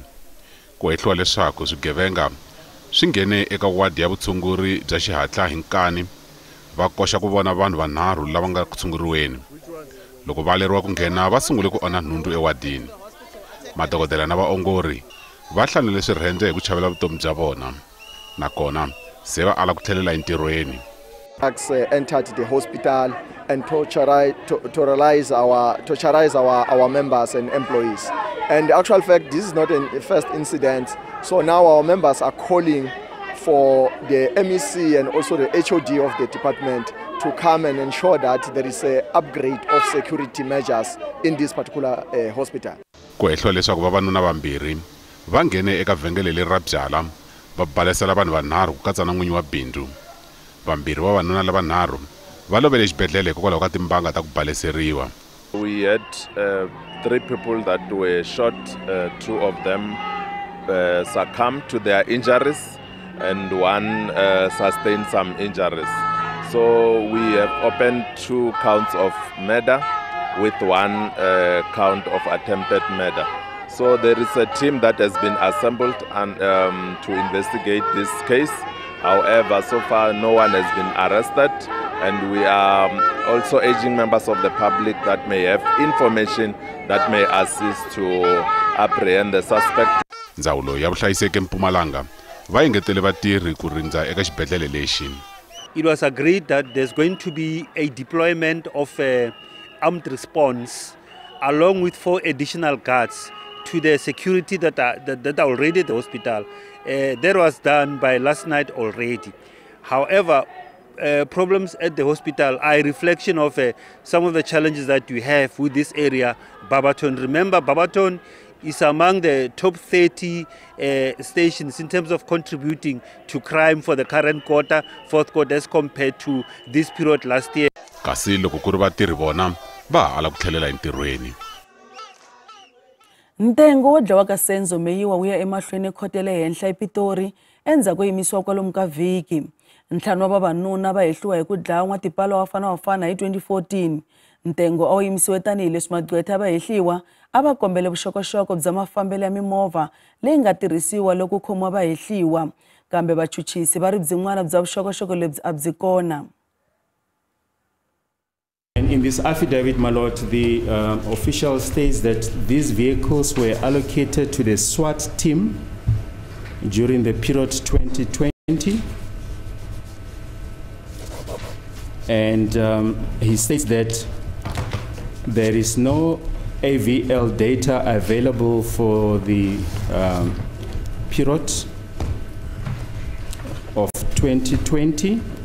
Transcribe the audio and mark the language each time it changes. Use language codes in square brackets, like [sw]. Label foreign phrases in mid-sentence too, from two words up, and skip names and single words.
[ts] Ku hehliwa leswaku swigevenga swi nghene eka wadi ya vutshunguri bya xihatla hi nkani va koxa ku vona vanhu vanharhu lava nga tshunguriweni. Loko va leriwa ku nghena va sungule ku ona nhundzu ewadini. Madokodela na vaongori va hlanile swirhendze hi ku chavela vutomi bya vona nakona se va ala ku tlhelela entirhweni. [en] Entered the hospital and torturize our members and employees. And the actual fact, this is not a first incident. So now our members are calling for the MEC and also the HOD of the department to come and ensure that there is an upgrade of security measures in this particular hospital. [ts] Ku hehliwa leswaku vavanuna vambirhi va nghene eka vhengele leri ra byala va balesela vanhu vanharhu ku katsa na n'winyi wa bindzu. Vambirhi vavanuna lava vanharhu va lovele exibedhlele hikokwalaho ka timbanga ta ku baleseriwa. [en] We had 3 people that were shot, 2 of them succumbed to their injuries and 1 sustained some injuries. So we have opened 2 counts of murder with 1 count of attempted murder. So there is a team that has been assembled and to investigate this case. However, so far no one has been arrested, and we are also urging members of the public that may have information that may assist to apprehend the suspect. [ts] Ndzawulo ya vuhlayiseki eMpumalanga va engetele vatirhi ku rindza eka xibedhlele lexi. [en] It was agreed that there's going to be a deployment of armed response along with 4 additional guards to the security that are already at the hospital. That was done by last night already. However, problems at the hospital are a reflection of some of the challenges that we have with this area, Barberton. Remember, Barberton is among the top 30 stations in terms of contributing to crime for the current quarter, 4th quarter, as compared to this period last year. [ts] Kasi loko ku ri vatirhi vona va ala ku tlhelela entirhweni. Ntengo wo dlawa ka Senzo Meyiwa wu ya emahlweni khotele henhla ePitori endzhaku yimisiwa kwalomu ka vhiki. Ntlhanu wa vavanuna va hehliwa hi ku dlaya n'watipala wa fana hi 2014. Ntengo a wu yimisiwe tanihileswi magqwetha va hehliwa a va kombele vuxokoxoko bya mafambelo ya mimovha leyi nga tirhisiwa loko khomiwa va hehliwa kambe vachuchisi va ri byin'wana bya vuxokoxoko lebyi a byi kona. [en] And in this affidavit, my lord, the official states that these vehicles were allocated to the SWAT team during the period 2020. And he states that there is no AVL data available for the period of 2020.